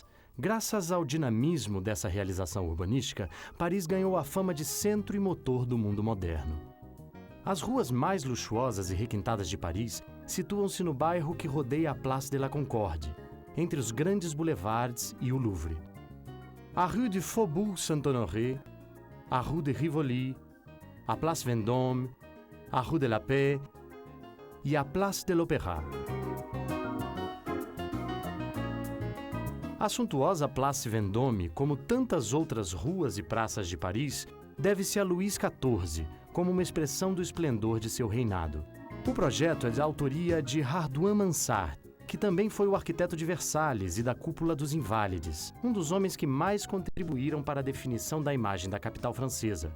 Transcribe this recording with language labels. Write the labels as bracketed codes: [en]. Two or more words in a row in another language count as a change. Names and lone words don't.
[pt] Graças ao dinamismo dessa realização urbanística, Paris ganhou a fama de centro e motor do mundo moderno. As ruas mais luxuosas e requintadas de Paris situam-se no bairro que rodeia a Place de la Concorde, entre os grandes boulevards e o Louvre. A Rue du Faubourg Saint-Honoré, a Rue de Rivoli, a Place Vendôme, a Rue de la Paix e a Place de l'Opéra. A suntuosa Place Vendôme, como tantas outras ruas e praças de Paris, deve-se a Luís XIV, como uma expressão do esplendor de seu reinado. O projeto é de autoria de Hardouin Mansart, que também foi o arquiteto de Versalhes e da Cúpula dos Inválides, um dos homens que mais contribuíram para a definição da imagem da capital francesa.